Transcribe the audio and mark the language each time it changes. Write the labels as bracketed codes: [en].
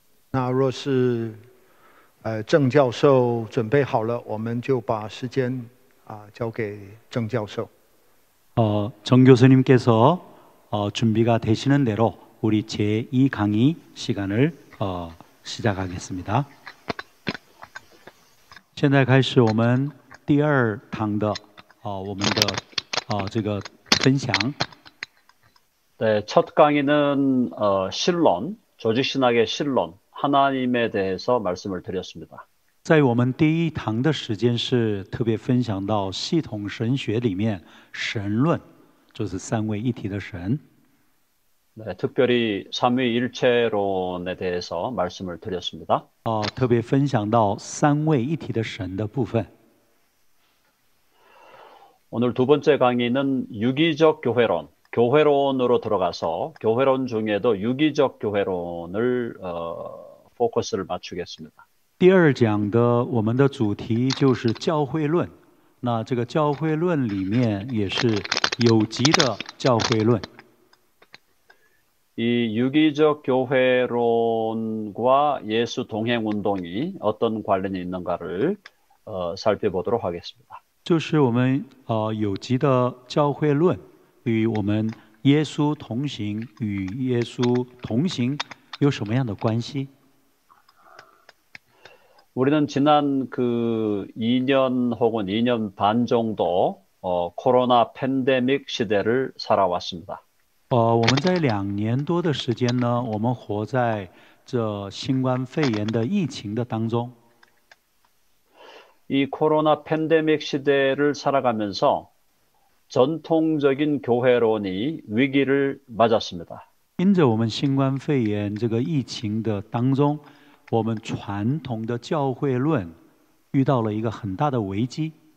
[zh] 那若是郑教授准备好了，我们就把时间交给郑教授。 [ko] 정 교수님께서 준비가 되시는 대로 우리 제2 강의 시간을 시작하겠습니다. [zh] 现在开始我们第二堂的我们的这个分享。 [ko] 네, 첫 강의는 신론, 조직신학의 신론, 하나님에 대해서 말씀을 드렸습니다. [zh] 在我们第一堂的时间是特别分享到系统神学里面神论，就是三位一体的神。 [ko] 네, 특별히 삼위일체론에 대해서 말씀을 드렸습니다. [zh] 特别分享到三位一体的神的部分。 [ko] 오늘 두 번째 강의는 유기적 교회론, 교회론으로 들어가서 교회론 중에도 유기적 교회론을 포커스를 맞추겠습니다. [zh] 第二讲的我们的主题就是教会论，那这个教会论里面也是有机的教会论。 [ko] 이 유기적 교회론과 예수 동행 운동이 어떤 관련이 있는가를 살펴보도록 하겠습니다. [zh] 就是我们有机的教会论与我们耶稣同行与耶稣同行有什么样的关系？ [ko] 우리는 지난 2년 혹은 2년 반 정도 코로나 팬데믹 시대를 살아왔습니다. [zh] 我们在2年多的时间呢，我们活在这新冠肺炎的疫情的当中。 [ko] 이 코로나 팬데믹 시대를 살아가면서 전통적인 교회론이 위기를 맞았습니다. [zh] 因着我们新冠肺炎这个疫情的当中，我们传统的教会论遇到了一个很大的危机。